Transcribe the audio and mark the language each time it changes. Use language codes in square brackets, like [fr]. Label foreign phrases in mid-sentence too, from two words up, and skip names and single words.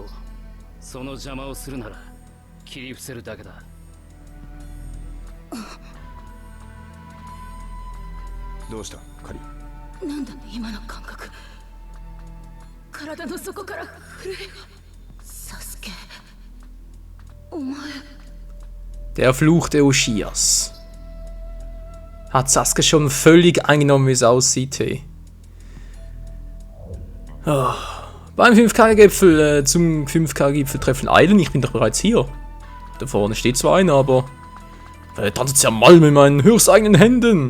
[ja] その邪魔をするなら切り伏せるだけだ。どうしたカリ？なんだ今の感覚。体の底から震えが。サスケ、お前。 [de] Der Fluch der Oshias. Hat Sasuke schon völlig eingenommen, wie es aussieht, hey. Oh. Beim 5K-Gipfel, zum 5K-Gipfel-Treffen eilen. Ich bin doch bereits hier. Da vorne steht zwar einer, aber... Dann zermalmen mit meinen höchsteigenen Händen.